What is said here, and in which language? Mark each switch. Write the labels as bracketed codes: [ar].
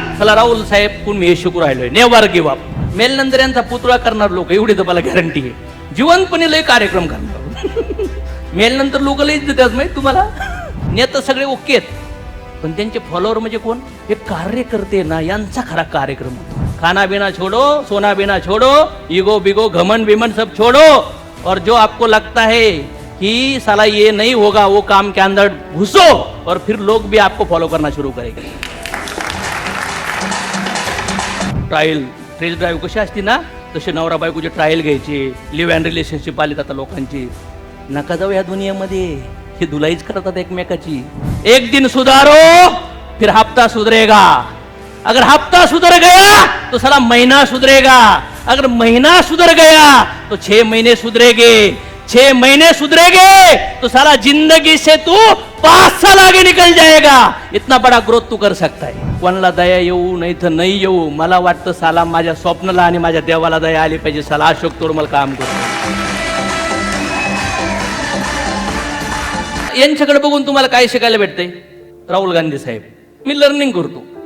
[mr] साला राहुल साहेब कोण मी हे शिकू राहिलोय. [en] Never give up. [mr] मेलनंतर यांचा पुतळा करणार लोक, एवढी तर मला गॅरंटी आहे. जिवंतपणे लय कार्यक्रम करणार. मेलनंतर लोक लयच देतात माहिती तुम्हाला. नेता सगळे ओके आहेत, पण त्यांचे फॉलोअर म्हणजे कोण? हे कार्यकर्ते ना, यांचा खरा कार्यक्रम होतो. [hi] खाना बिना छोड़ो, सोना बिना छोड़ो, ईगो बिगो घमंड बिमंड सब छोड़ो, और जो आपको लगता है कि साला ये नहीं होगा, वो काम के अंदर घुसो, और फिर लोग भी आपको फॉलो करना शुरू करेंगे. [mr] ट्रायल टेस्ट ड्राईव्ह कशी असते ना, तसे नवरा बायकोचे ट्रायल घ्यायचे. लिव्ह अँड रिलेशनशिप आली आता लोकांची. नका जाऊ या दुनियामध्ये, हे धुलाईच करतात एकमेकाची. [hi] एक दिन सुधारो फिर हफ्ता सुधरेगा. अगर हफ्ता सुधर गया तो साला महीना सुधरेगा. अगर महीना सुधर गया तो 6 महीने सुधरेंगे. 6 महीने सुधरेंगे तो साला जिंदगी से तू 5 साल आगे निकल जाएगा. इतना बड़ा ग्रोथ तू कर सकता है. [mr] कोणाला दया येऊ नाही तर नाही येऊ, मला वाटतं साला माझ्या स्वप्नाला आणि माझ्या देवाला दया आली पाहिजे. साला अशोक तोरमल काम करतो. यांच्याकडे बघून तुम्हाला काय शिकायला भेटतंय? राहुल गांधी साहेब, मी लर्निंग करतो.